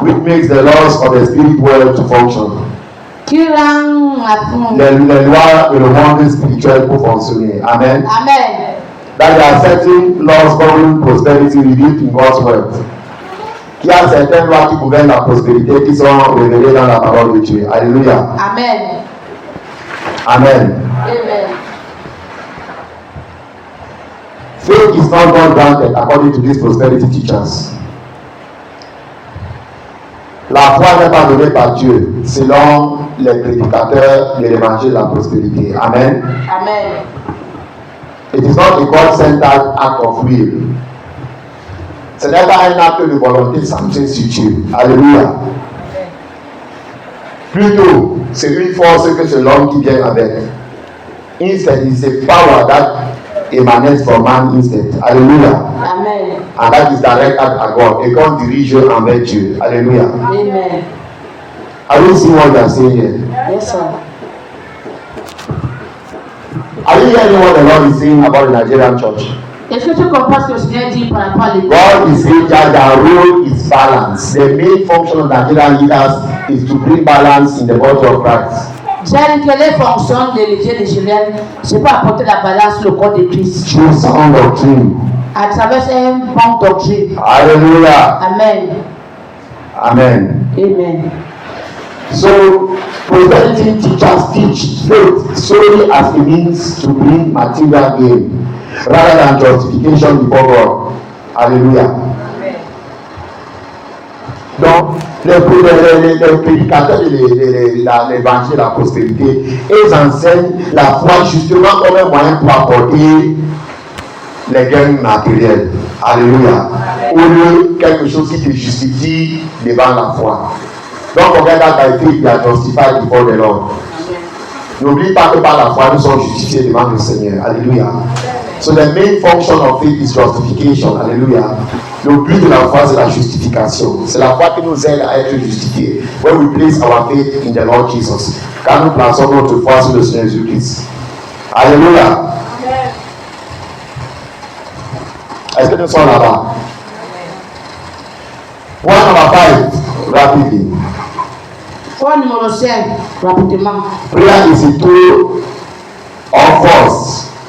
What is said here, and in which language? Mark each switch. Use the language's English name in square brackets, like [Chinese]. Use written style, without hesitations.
[English] which makes the laws of the spirit world to function. [French] qui rend Les lois de le monde spirituel pour fonctionner. Amen. Amen. [English] That there are certain laws governing prosperity revealed in God's word. [French] Qu'il y a certaines lois qui gouvernent la prospérité qui sont révélées dans la parole de Dieu. Alléluia. Amen. Amen. Amen. [English] Faith is not God granted according to these prosperity teachers. [French] La foi n'est pas donnée par Dieu selon les prédicateurs de l'évangile de la prospérité. Amen. Amen. [English] It is not a God-centered act of will. [French] Ce n'est pas un acte de volonté centré sur Dieu. Alléluia. Plutôt, c'est une force que c'est l'homme qui vient avec. [English] Instead, it's a power that emanates from man instead. Alléluia. Amen. And that is directed at God. [French] Et qu'on dirige envers Dieu. Alléluia. Amen. [English] Are you seeing what they are saying here? Yes, sir. Are you hearing what the Lord is saying about the Nigerian church? [French] Est-ce que tu comprends ce que le Seigneur dit par rapport à l'Église? [English] God is saying that their role is balance. The main function of Nigerian leaders is to bring balance in the body of Christ. [French] J'ai dit que les fonctions de l'Église de Genève, c'est pour apporter la balance sur le corps de Christ. [English] Through sound doctrine. [French] À travers un bon doctrine. Hallelujah. Amen. Amen. Amen. [English] So, prosperity teachers teach faith solely as a means to bring material gain rather than justification before God. Hallelujah. [French] Donc, les prédicateurs de l'évangile de la prospérité, ils enseignent la foi justement comme un moyen pour apporter les gains matériels. Alléluia. Au lieu quelque chose qui te justifie devant la foi. Donc, on regarde [English] that by faith, we are justified before the Lord. [French] N'oublie pas que par la foi, nous sommes justifiés devant le Seigneur. Alléluia. [English] So the main function of faith is justification. Alléluia. [French] Le but de la foi, c'est la justification. C'est la foi qui nous aide à être justifiés. [English] When we place our faith in the Lord Jesus. [French] Quand nous plaçons notre foi sur le Seigneur Jésus-Christ. Alléluia. Est-ce que nous sommes là-bas? [English] Point number 5, rapidly. [French] Point numéro 5, rapidement. [English] Prayer is a tool of force.